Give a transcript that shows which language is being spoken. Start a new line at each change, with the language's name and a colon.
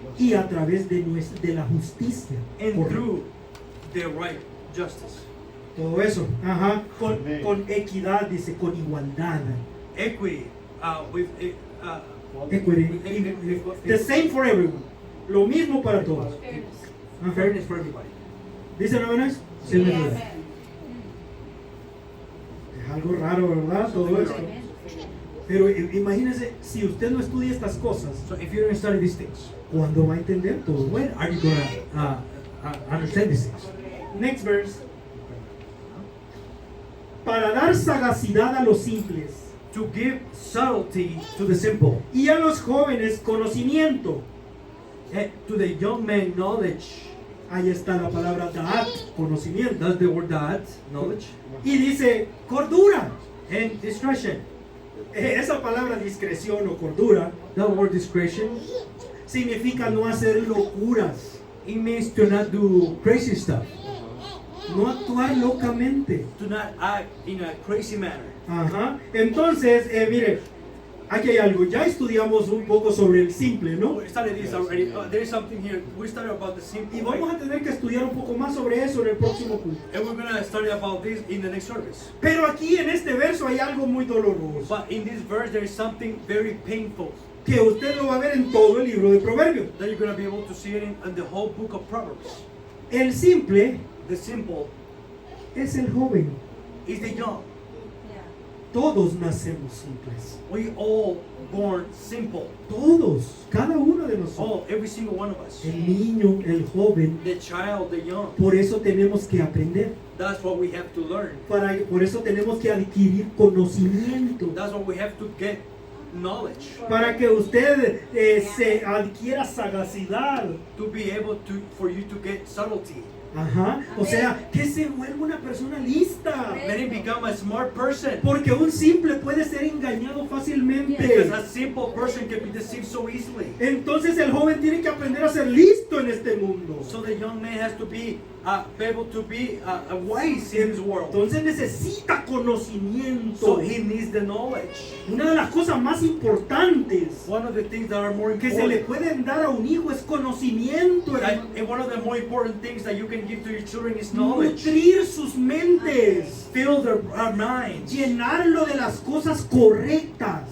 Spanish: y a través de la justicia.
English: and
Spanish: Por
English: through the right justice.
Spanish: todo eso. Ajá. Amén. Con equidad, dice, con igualdad.
English: Equity with Equity. The same for everyone.
Spanish: Lo mismo para todos.
English: fairness.
Spanish: Ajá.
English: fairness for everybody.
Spanish: ¿Dice la verdad? Sí,
English: Yeah,
Spanish: me duele.
English: amen.
Spanish: Es algo raro, ¿verdad? Todo esto.
English: Amen.
Spanish: Pero imagínense, si usted no estudia estas cosas,
English: So if you don't study these things,
Spanish: ¿cuándo va a entender todo?
English: when are you gonna understand these things? Next verse.
Spanish: Para dar sagacidad a los simples
English: To give subtlety to the simple,
Spanish: y a los jóvenes conocimiento.
English: and to the young man knowledge.
Spanish: Ahí está la palabra da'at, conocimiento.
English: That's the word that knowledge
Spanish: Y dice cordura.
English: and discretion.
Spanish: Esa palabra discreción o cordura
English: That word discretion,
Spanish: significa no hacer locuras,
English: it means to not do crazy stuff,
Spanish: no actuar locamente.
English: to not act in a crazy manner.
Spanish: Ajá. Entonces, mire, aquí hay algo. Ya estudiamos un poco sobre el simple, ¿no?
English: We studied this already. There is something here. We studied about the simple,
Spanish: Y vamos a tener que estudiar un poco más sobre eso en el próximo culto.
English: and we're gonna study about this in the next service.
Spanish: Pero aquí en este verso hay algo muy doloroso,
English: But in this verse, there is something very painful
Spanish: que usted lo va a ver en todo el libro de Proverbios.
English: that you're gonna be able to see it in the whole book of Proverbs.
Spanish: El simple
English: The simple
Spanish: es el joven.
English: is the young. Yeah.
Spanish: Todos nacemos simples.
English: We all born simple.
Spanish: Todos, cada uno de nosotros.
English: All, every single one of us.
Spanish: El niño, el joven.
English: The child, the young.
Spanish: Por eso tenemos que aprender.
English: That's what we have to learn.
Spanish: Por eso tenemos que adquirir conocimiento.
English: That's what we have to get knowledge.
Spanish: Para que usted se adquiera sagacidad.
English: To be able to, for you to get subtlety. Ajá.
Spanish: O sea, que se vuelva una persona lista.
English: Let him become a smart person.
Spanish: Porque un simple puede ser engañado fácilmente.
English: Because a simple person can be deceived so easily.
Spanish: Entonces el joven tiene que aprender a ser listo en este mundo.
English: So the young man has to be able to be wise in this world.
Spanish: Entonces necesita conocimiento.
English: So he needs the knowledge.
Spanish: Una de las cosas más importantes
English: One of the things that are more
Spanish: que se le
English: important,
Spanish: pueden dar a un hijo es conocimiento.
English: and one of the more important things that you can can give to your children is knowledge.
Spanish: Nutrir sus mentes.
English: Fill their minds.
Spanish: Llenarlo de las cosas correctas.